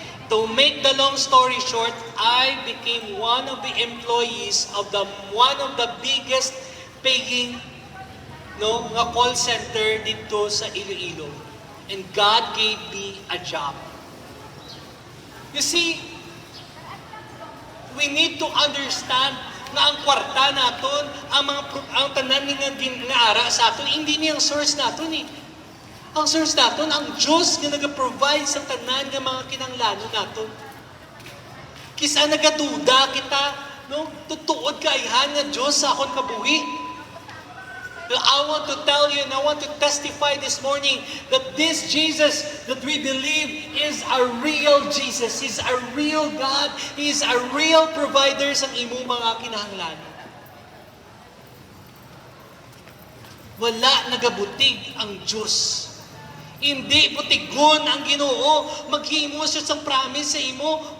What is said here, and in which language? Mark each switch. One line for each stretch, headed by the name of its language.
English: To make the long story short, I became one of the employees of one of the biggest paying nga call center
Hiligaynon: dito sa Iloilo.
English: And God gave me a job. You see, we need to understand
Hiligaynon: na ang kwarta naton, ang tanan nga ginaara sa aton, hindi niyang source naton eh. Ang source naton, ang Diyos nga nag-provide sa tanan nga mga kinahanglanon naton. Kisa nagaduda kita, no? Tutuod ka ihan nga Diyos sa akon kabuhi.
English: I want to tell you and I want to testify this morning that this Jesus that we believe is a real Jesus. He's a real God. He's a real provider
Hiligaynon: sa imong mga kinahanglanon. Wala nagabutig ang Diyos. Hindi butigon ang Ginoo. Maghimo siya sa promise sa imo.